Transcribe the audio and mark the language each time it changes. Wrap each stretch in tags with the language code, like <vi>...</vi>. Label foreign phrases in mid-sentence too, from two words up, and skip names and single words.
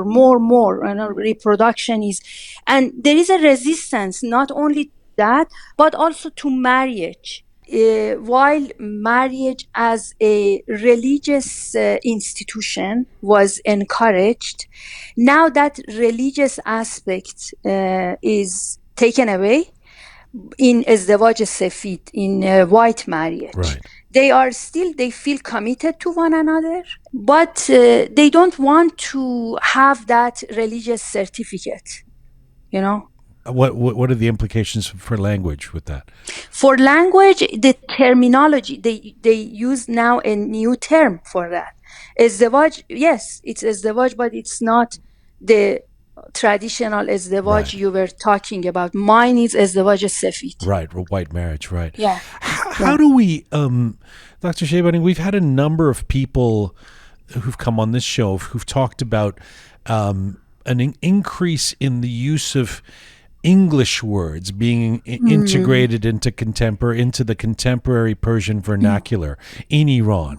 <en>Reproduction is, and there is a resistance not only that, but also to marriage. While marriage as a religious institution was encouraged, now that religious aspect is taken away in</en> <fa>ازدواج سفید,</fa> <en>in white marriage. Right. They feel committed to one another, but they don't want to have that religious certificate, What are the implications for language with that? For language, the terminology, they use now a new term for that. ازدواج, yes, it's ازدواج, but it's not the traditional ازدواج you were talking about. Mine is</en> <fa>ازدواج سفید.</fa> <en>Right, white marriage, right. Yeah. How do we, Dr. Sheibani, we've had a number of people who've come on this show who've talked about an increase in the use of English words being integrated into the contemporary Persian vernacular in Iran.</en>